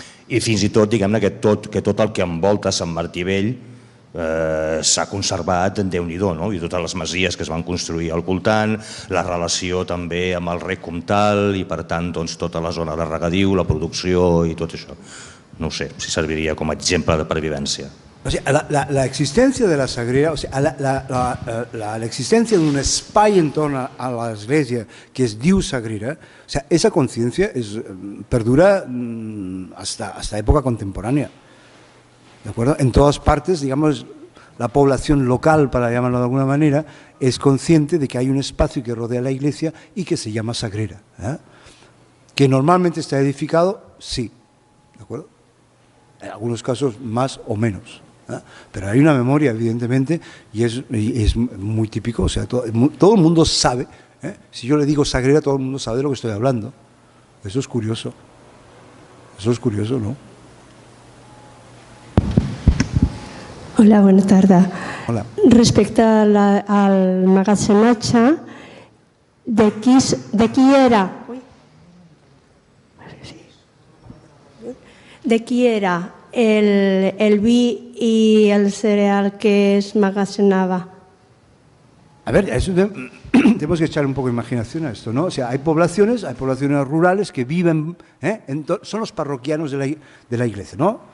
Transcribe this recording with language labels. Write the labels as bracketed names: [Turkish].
[Catalan] I fins i tot, diguem-ne, que tot el que envolta Sant Martí Vell s'ha conservat en Déu-n'hi-do, i totes les masies que es van construir al voltant, la relació també amb el rec comtal i per tant tota la zona de regadiu, la producció i tot això. No ho sé si serviria com a exemple de pervivència. [Spanish] O sea, la existencia de la Sagrera, o sea, la existencia de un espai en torno a la iglesia [Catalan] que es diu [Spanish] Sagrera, o sea, esa conciencia perdura hasta época contemporánea. ¿De acuerdo? En todas partes, digamos, la población local, para llamarlo de alguna manera, es consciente de que hay un espacio que rodea la iglesia y que se llama Sagrera. Que normalmente está edificado, sí, ¿de acuerdo? En algunos casos más o menos. Pero hay una memoria, evidentemente, y es muy típico, o sea, todo el mundo sabe, si yo le digo Sagrera, todo el mundo sabe de lo que estoy hablando. Eso es curioso, ¿no? [Catalan] Hola, bona tarda. Hola. Respecte al magatzematge, de qui era? De qui era el vi y el cereal que es magazinaba? [Spanish] A ver, eso tenemos que echar un poco de imaginación a esto, ¿no? O sea, hay poblaciones rurales que viven, son los parroquianos de la iglesia, ¿no?